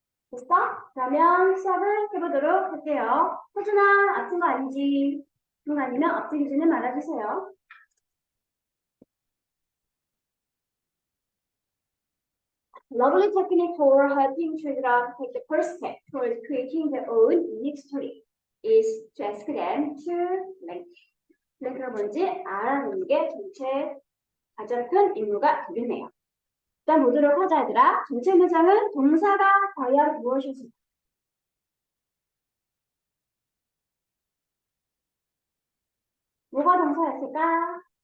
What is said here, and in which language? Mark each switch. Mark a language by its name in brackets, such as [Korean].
[Korean] 됐어? 그러면 시작을 해보도록 할게요. 호준아, 아픈 거 아니지? 그런 거 아니면 엎드리지는 말아주세요. [English] Lovely technique for helping children take the first step towards creating their own unique story is to ask them to blank. [Korean] 블랭크가 뭔지 알아내는 게 전체 가장 큰 임무가 되겠네요. 일단 보도록 하자 얘들아. 전체 문장은 동사가 과연 무엇일지. 뭐가 동사였을까?